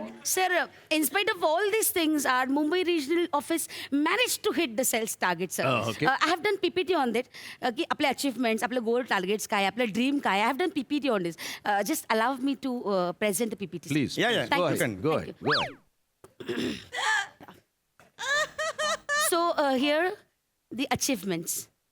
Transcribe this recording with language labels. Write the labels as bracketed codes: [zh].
[en] Sir, in spite of all these things, our Mumbai regional office managed to hit the sales target, sir. Oh, okay. I have done PPT on that. [mr] की आपले achievements, आपले goal targets काय, आपलं dream काय. [en] I have done PPT on this. Just allow me to present the PPT. sir. Please. Yeah, Thank Go you, ahead. sir. Go Thank ahead. Go ahead. So here, the achievements.